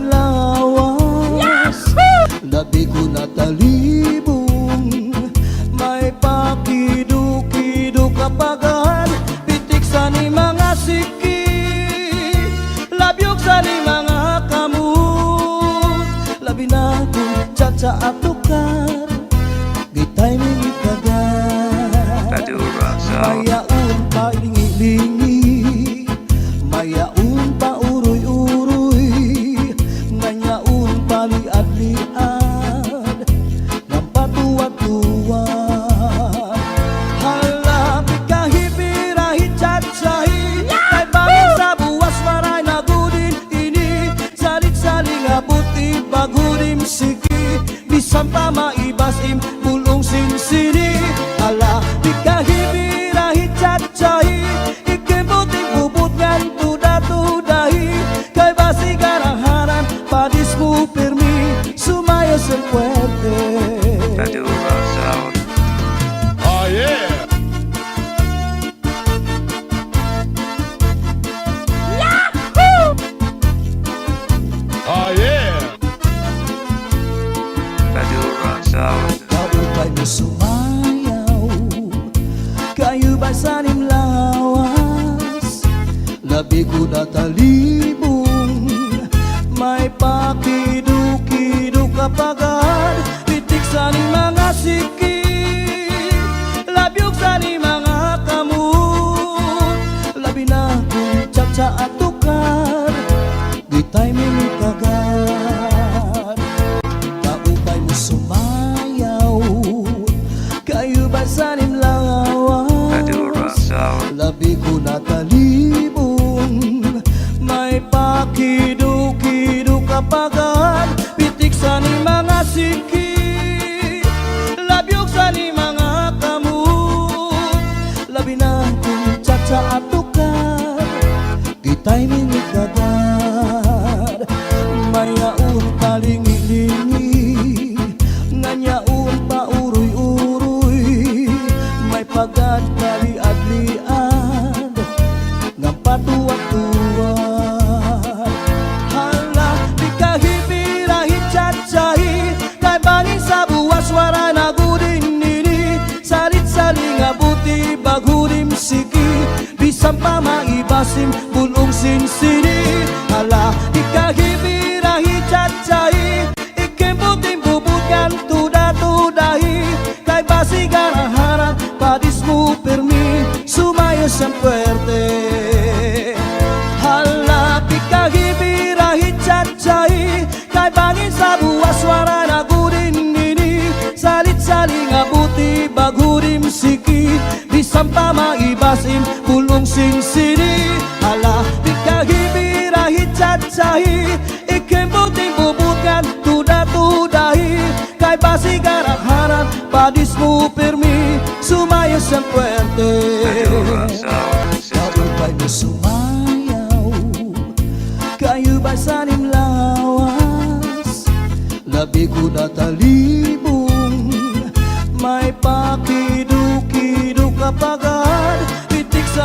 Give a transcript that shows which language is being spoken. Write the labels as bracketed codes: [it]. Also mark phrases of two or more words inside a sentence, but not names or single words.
[msb] lawas, labi ko na talibong, may pakido-kido kapagad, pitik sa ni mga siki, labyog sa ni mga kamot, labi na kong tsa-tsa at tukar, di timing kagad, Badura Sound. mayaon pa lingi-lingi, mayaon pa uroy-uroy, nganyaon pa liad-liad, ng patuwad-tuwad. Halapit kahipirahi tsa-tsahi, kay bangin sa buwas maray na gudin ini, salit-saling abuti bagudim siki, bisan pa maibasim bulong sinsini. Halapit kahipirahi tsa-tsahi, ikibuting bubut ngan tuda-tudahi, kay basi garahanan padis mo pirmi, sumayos ang puwerte. Badura Sound. [en] Oh yeah. Oh yeah. [msb] Badura Sound. Kaupay mo sumayaw, kayo ba sanim lawas, labi ko na talibong, may pakido-kido kapagad, pitik sa ni mga siki, labyog sa ni mga kamot, labi na kong tsa-tsa at tukar, di timing kagad, kaupay mo sumayaw, kayo ba sanim Badura lawas, Sound. labi ko na talibong, may pakido-kido kapagad, pitik sa ni mga siki, labyog sa ni mga kamot, labi na kong tsa-tsa at tukar, di timing kagad, mayaon pa lingi-lingi, nganyaon pa uroy-uroy, may pagad kaliad-liad, ng patuwad-tuwad. Hala, di kahipirahi tsa-tsahi, kay bangin sa buwas wara na gudin nini, salit-saling abuti bagudim siki, bisan pa maibasim bulong sinsini. Hala, di kahipirahi tsa-tsahi, ikimbuting bubugan tuda-tudahi, kay basi garaharan padis mo pirmi, sumayos ang puwerte. Halapit kahipirahi tsa-tsahi, kay bangin sa buwas wara na gudin nini, salit-saling abuti bagudim siki, bisan pa maibasim bulong sinsini. Halapit kahipirahi tsa-tsahi, ikimbuting bubugan tuda-tudahi, kay basi garaharan padis mo pirmi, sumayos ang puwerte. Badura Sound System. Kaupay mo sumayaw, kayo ba sanim lawas, labi ko na talibong, may pakido-kido kapagad, pitik sa